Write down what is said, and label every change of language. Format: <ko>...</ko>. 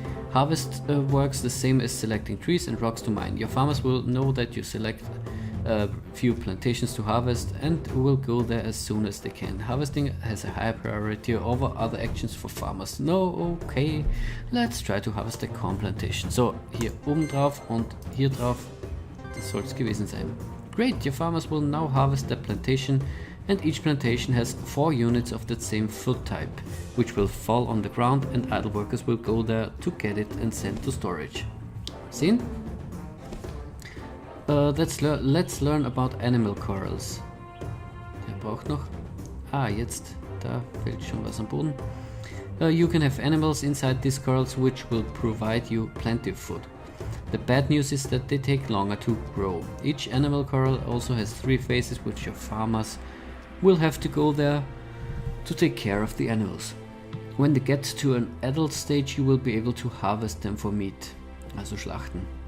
<en>Harvest works the same as selecting trees and rocks to mine. Your farmers will know that you select a few plantations to harvest and will go there as soon as they can. Harvesting has a higher priority over other actions for farmers. No, okay, let's try to harvest a corn plantation.</en> <de>So, hier oben drauf und hier drauf, das soll es gewesen sein.</de> <en>Great, your farmers will now harvest the plantation and each plantation has 4 units of that same food type, which will fall on the ground and idle workers will go there to get it and send to storage. Sehen? Let's learn about animal corrals.</en> <de>Der braucht noch. Jetzt, da fällt schon was am Boden.</de> <en>You can have animals inside these corrals which will provide you plenty of food. The bad news is that they take longer to grow. Each animal corral also has 3 phases which your farmers will have to go there to take care of the animals. When they get to an adult stage you will be able to harvest them for meat,</en> <de>also schlachten.</de>